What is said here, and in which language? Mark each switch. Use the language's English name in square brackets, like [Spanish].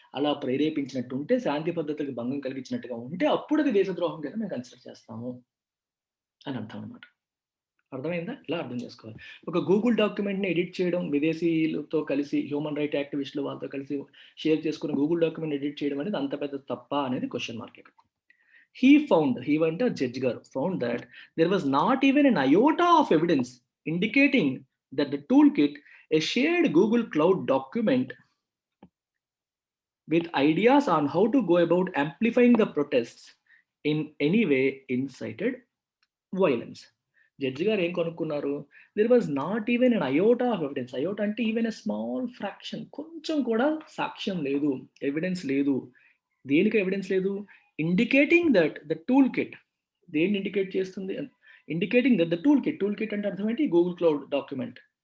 [Telugu] అలా ప్రేరేపించినట్టు ఉంటే, శాంతి భద్రతలకు భంగం కలిగించినట్టుగా ఉంటే, అప్పుడు అది దేశద్రోహం కింద మేము కన్సిడర్ చేస్తాము అని అర్థం అనమాట. అర్థమైందా? ఇలా అర్థం చేసుకోవాలి. ఒక గూగుల్ డాక్యుమెంట్‌ని ఎడిట్ చేయడం, విదేశీయులతో కలిసి హ్యూమన్ రైట్ యాక్టివిస్టులు వాళ్ళతో కలిసి షేర్ చేసుకుని గూగుల్ డాక్యుమెంట్ ఎడిట్ చేయడం అనేది అంత పెద్ద తప్పా అనేది క్వెషన్ మార్క్ ఇక్కడ. [English] he [Telugu] అంటే జడ్జ్ గారు [English] Found that there was not even an iota of evidence indicating that the tool kit a shared Google Cloud document with ideas on how to go about amplifying the protests in any way incited violence. [Telugu] Judge గారు ఏం కనుక్కున్నారు? [English] There was not even an iota of evidence. Iota అంటే even a small fraction. [Telugu] కొంచెం కూడా సాక్ష్యం లేదు, evidence లేదు. దేనికి ఎవిడెన్స్ లేదు? [English] indicating that the tool kit [Telugu] దేన్ని ఇండికేట్ చేస్తుంది? [English] indicating that the tool kit [Telugu] అంటే అర్థం ఏంటి? [English] Google cloud document.